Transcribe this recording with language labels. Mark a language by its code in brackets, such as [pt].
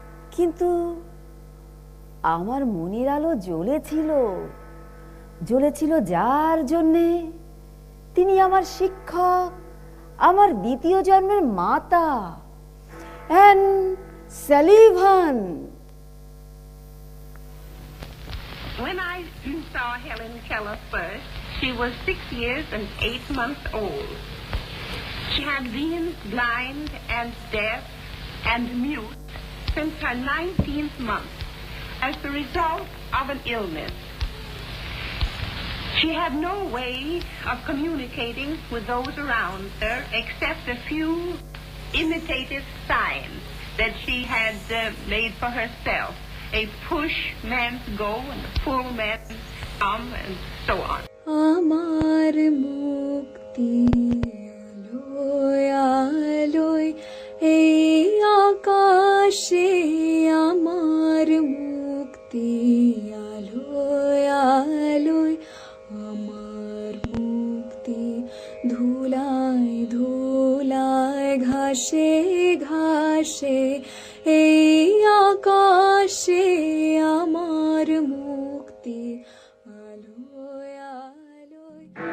[bn] কিন্তু আমার মনের আলো জ্বলেছিল, জ্বলেছিল যার জন্যে, তিনি আমার শিক্ষক, আমার দ্বিতীয় জন্মের মাতা, an Sullivan. [en] When I saw Helen Keller first, she was 6 years and 8 months old. She had been blind and deaf and mute since her 19th month as the result of an illness. She had no way of communicating with those around her except a few imitative signs that she had made for herself. A push man's go and a pull man's come and so on. [bn] আমার মুক্তি আলোয় আলোয় এই আকাশে, আমার মুক্তি আলোয় আলোয়, আমার মুক্তি ধুলায় ধুলায় ঘাসে ঘাসে এই আকাশে, আমার মুক্তি আলোয় আলোয়।